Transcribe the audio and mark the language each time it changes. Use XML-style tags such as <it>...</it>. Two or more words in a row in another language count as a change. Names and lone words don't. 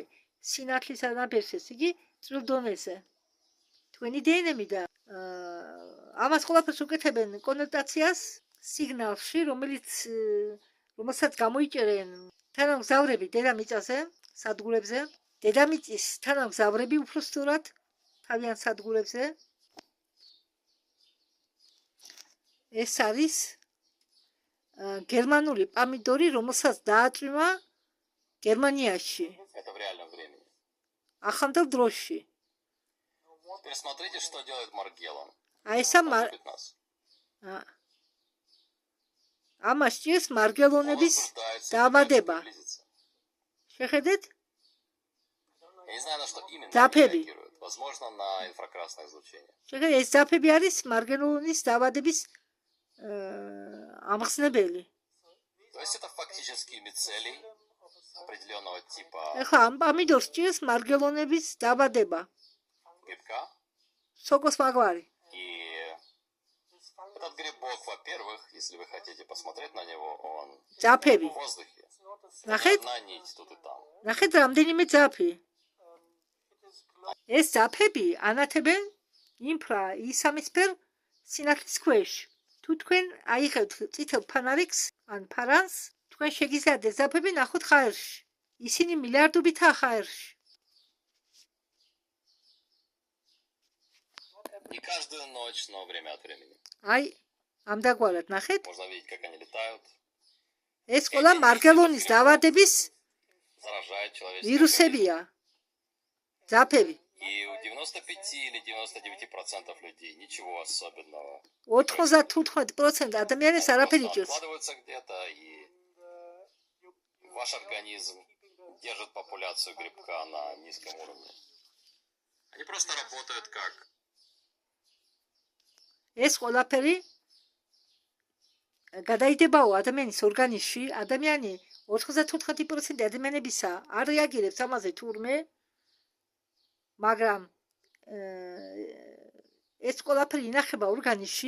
<ka>სინათლის ანაბეჭდს იგი წვრილ დონეზე. თქვენი დნმ და ამას ყველაფერს უკეთებენ კონოტაციას სიგნალში, რომელსაც გამოიჭერენ თანამგზავრები დედამიწაზე, სადგურებზე. დედამიწის თანამგზავრები უფრო სწორად თავიანთ სადგურებზე. ეს არის გერმანული პამიდორი, რომელსაც დააწვიმა გერმანიაში.</ka> <ru>Это в реальном времени.</ru> <ka>ახალ დროში.</ka> <ru>Теперь смотрите, что делает Маргеллан.</ru> <ka>აი ესა</ka> <ru>Он любит нас.</ru> <ka>ამას ჭირს</ka> <ru>Он</ru> <ka>მარგელონების</ka> <ru>возбуждается,</ru> <ka>დაავადება.</ka> <ru>пытается приблизиться.</ru> <ka>შეხედეთ?</ka> <ru>Я не знаю, на что именно Запеби. они реагируют. Возможно, на инфракрасное излучение.</ru> <ka>შეხედეთ, ეს ძაფები არის მარგელონის დაავადების ამხსნებელი.</ka> <ru>То есть это фактически мицелий определенного типа</ru> <ka>ეხლა ამ პამიდორს ჭირს მარგელონების დაავადება.</ka> <ru>грибка.</ru> <ka>სოკოს მაგვარი.</ka> <ru>И этот грибок, во-первых, если вы хотите посмотреть на него, он</ru> <ka>ძაფები.</ka> <ru>в воздухе.</ru> <ka>ნახეთ?</ka> <ru>Одна нить тут и там.</ru> <ka>ნახეთ რამდენიმე ძაფი. ეს ძაფები ანათებენ ინფრა ისამისფერ სინათლის ქვეშ. თუ თქვენ აიღებთ წითელ ფანარიკს ან ფარანს, თქვენ შეგიძლიათ ეს ძაფები ნახოთ ჰაერში. ისინი მილიარდობითაა ჰაერში.</ka> <ru>Не каждую ночь, но время от времени.</ru> <ka>აი, ამდაგვარად ნახეთ,</ka> <ru>Можно видеть, как они летают,</ru> <ka>ეს ყველა მარგელონის დაავადების</ka> <ru>заражают человеческий организм.</ru> <ka>ვირუსებია. ძაფები.</ka> <ru>И у 95 или 99% людей ничего особенного.</ru> <ka>95% ადამიანებს არაფერი</ka> <ru>Просто</ru> <ka>ჭირს.</ka> <ru>откладываются где-то, и ваш организм держит популяцию грибка на низком уровне. Они просто работают как</ru> <ka>ეს ყველაფერი გადაიდებაო ადამიანის ორგანიზმში. ადამიანი 94% ადამიანებისა არ რეაგირებს ამაზე თურმე, მაგრამ ეს ყველაფერი ინახება ორგანიზმში.</ka>